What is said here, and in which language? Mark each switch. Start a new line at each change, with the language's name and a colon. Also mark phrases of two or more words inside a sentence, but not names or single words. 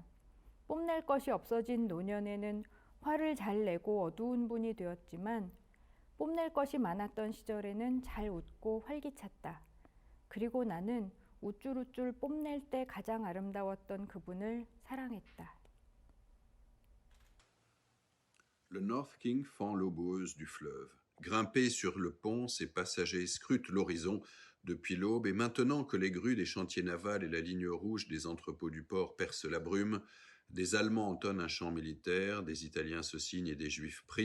Korean: 뽐낼 것이 없어진 노년에는 화를 잘 내고 어두운 분이 되었지만 뽐낼 것이 많았던 시절에는 잘 웃고 활기찼다. 그리고 나는 우쭐우쭐 뽐낼 때 가장 아름다웠던 그분을 사랑했다.
French: Le North King fend l'eau boueuse du fleuve. Grimpés sur le pont, ses passagers scrutent l'horizon depuis l'aube et maintenant que les grues des chantiers navals et la ligne rouge des entrepôts du port percent la brume, des Allemands entonnent un chant militaire, des Italiens se signent et des Juifs prient.